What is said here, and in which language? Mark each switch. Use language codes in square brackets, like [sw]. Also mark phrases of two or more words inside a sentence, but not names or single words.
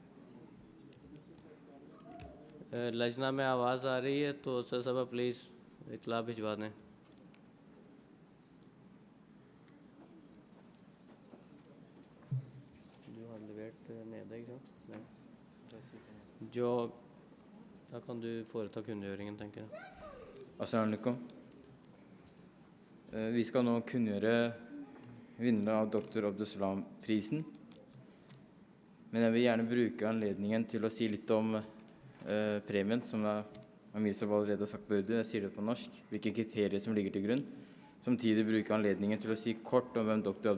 [ur] لجنہ میں آواز آ رہی ہے تو سر صاحب پلیز اطلاع بھجوا دیں. [no] جو da kan du foreta kunngjøringen, tenker jeg. Assalamu alaikum. Vi skal nå kunngjøre vinnere av Dr. Abdussalam-prisen. Men jeg vil gjerne bruke anledningen til å si litt om premien, som Amir Sabah allerede har sagt på urdu. Jeg sier det på norsk, hvilke kriterier som ligger til grunn. Samtidig bruke anledningen til å si kort om hvem Dr.